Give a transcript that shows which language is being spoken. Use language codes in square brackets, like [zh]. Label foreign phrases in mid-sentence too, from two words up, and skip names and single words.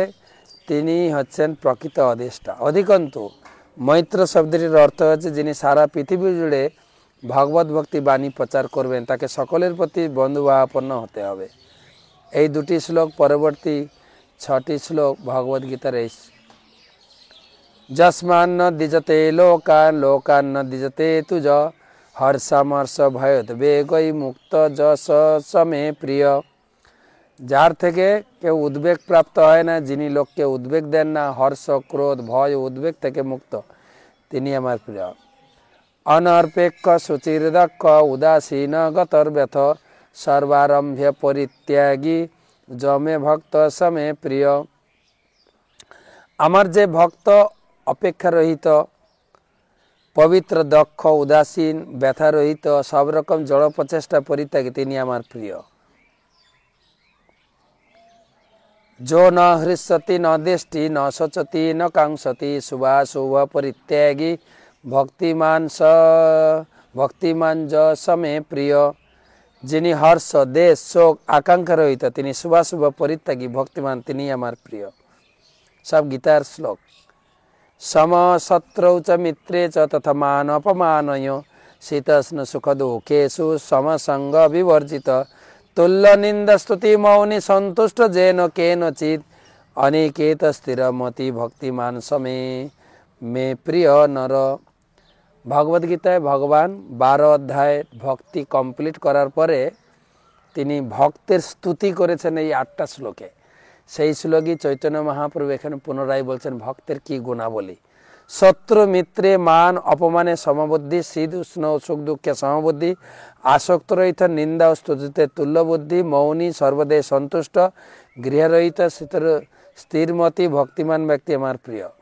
[bn] তিনি হচ্ছেন প্রকৃত অদেষ্টা। অধিকন্তু মৈত্র শব্দটির অর্থ হচ্ছে যিনি সারা পৃথিবী জুড়ে ভগবত ভক্তি বাণী প্রচার করবেন, তাকে সকলের প্রতি বন্ধুভাবাপন্ন হতে হবে। এই দুটি শ্লোক পরবর্তী 6টি শ্লোক ভগবদ গীতার এই [sa] যস্মান্ন দ্বিজতে লোকান লোকান ন দ্বিজতে তুজ হর্ষামর্ষ ভয়োদ্বেগৈ মুক্ত যশ সমে প্রিয়। [bn] যার থেকে কেউ উদ্বেগ প্রাপ্ত হয় না, যিনি লোককে উদ্বেগ দেন না, হর্ষ ক্রোধ ভয় উদ্বেগ থেকে মুক্ত, তিনি আমার প্রিয়। [sa] অনর্পেক্ষ শুচির্দক্ষ উদাসীন গতর ব্যথ সর্বারম্ভ্য পরিত্যাগী যমে ভক্ত সমে প্রিয়। [bn] আমার যে ভক্ত অপেক্ষা রহিত, পবিত্র, দক্ষ, উদাসীন, ব্যথা রহিত, সব রকম জড় প্রচেষ্টা পরিত্যাগী, তিনি আমার প্রিয়। [sa] जो न हृष्यति न देष्टि न शोचति न कांक्षति शुभाशुभ परित्यागी भक्तिमान ज समे प्रिय। [bn] যিনি হর্ষ দেশ শোক আকাঙ্ক্ষা রহিত, তিনি শুভাশুভ পরিত্যাগী ভক্তিমান, তিনি আমার প্রিয়। সব গীতার শ্লোক। [sa] সম শত্রৌ চ মিত্রে চ তথা মান অপমানয় শীতষ্ণ সুখ দুঃখেষু সমসঙ্গ বিবর্জিত তুল্য নিন্দা স্তুতি মৌনি সন্তুষ্ট যেন কেনচিৎ অনিকেত স্থিরমতি ভক্তিমান সমে মে প্রিয় নর। [bn] ভগবদ গীতায় ভগবান 12 অধ্যায় ভক্তি কমপ্লিট করার পরে তিনি ভক্তের স্তুতি করেছেন এই 8টা শ্লোকে। সেই শ্লোকই চৈতন্য মহাপ্রভু এখানে পুনরায় বলছেন ভক্তের কি গুণাবলী। শত্রু মিত্রে মান অপমানে সমবুদ্ধি, শীত উষ্ণ সুখ দুঃখে সমবুদ্ধি, আসক্ত রহিত নিন্দা ও স্তুতিতে তুল্যবুদ্ধি, মৌনী সর্বদে সন্তুষ্ট, গৃহরহিত স্থিরমতি ভক্তিমান ব্যক্তি আমার প্রিয়।